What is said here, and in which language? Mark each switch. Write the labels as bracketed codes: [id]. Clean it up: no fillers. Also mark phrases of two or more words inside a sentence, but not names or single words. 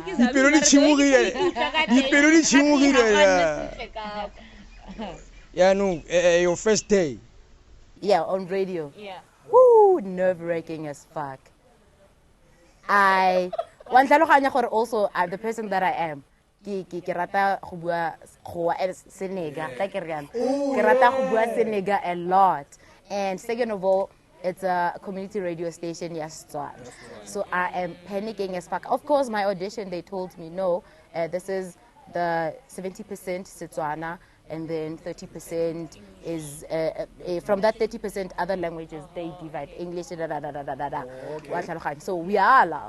[en] Yeah, no, your first day. Yeah, on radio. Yeah. Woo, nerve-wracking as fuck. Also, I'm the person that I am. [tn] Ke rata go bua Senegal, like ke rata go bua Senegal [en] a lot. And second of all, it's a community radio station, yes. So I am panicking as fuck. Of course, my audition, they told me, no, this is the 70% Setswana, and then 30% is, from that 30%, other languages, they divide English, So we are allowed.